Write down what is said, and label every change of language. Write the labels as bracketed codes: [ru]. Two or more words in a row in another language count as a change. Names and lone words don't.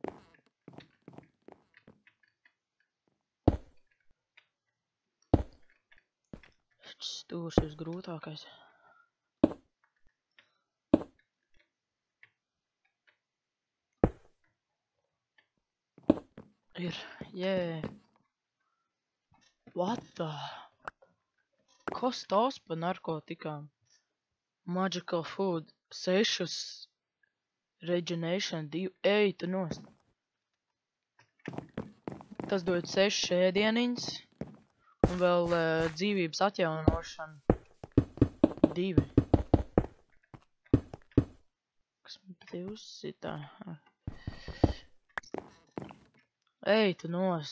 [lv] Stūrs ir grūtākais. Ir, [en] yeah. What the? [lv] Kas tās pa narkotikām? [en] Magical food. 6 regeneration 2. [lv] Ej, tu nost. Tas dod 6 ēdieniņas. Un vēl dzīvības atjaunošana 2. Kas man pat ir uzsitā? Ej, tu nost.